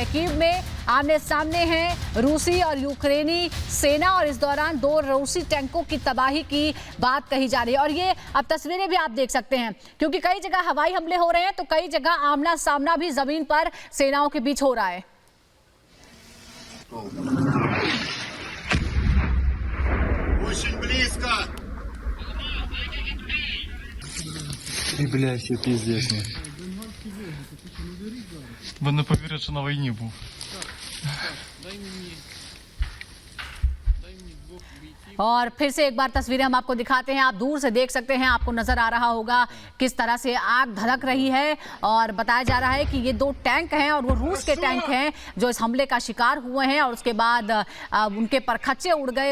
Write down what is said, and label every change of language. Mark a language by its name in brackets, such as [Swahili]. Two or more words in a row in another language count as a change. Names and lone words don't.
[Hindi] कीव में आमने सामने हैं रूसी और यूक्रेनी सेना और इस दौरान 2 रूसी टैंकों की तबाही की बात कही जा रही है। और ये अब तस्वीरें भी आप देख सकते हैं, क्योंकि कई जगह हवाई हमले हो रहे हैं तो कई जगह आमना सामना भी जमीन पर सेनाओं के बीच हो रहा है। [Ukrainian] Ви не повірите, що на війні був. [Hindi] और फिर से एक बार तस्वीरें हम आपको दिखाते हैं, आप दूर से देख सकते हैं, आपको नजर आ रहा होगा किस तरह से आग धधक रही है। और बताया जा रहा है कि ये 2 टैंक हैं और वो रूस के टैंक हैं जो इस हमले का शिकार हुए हैं और उसके बाद उनके परखच्चे उड़ गए।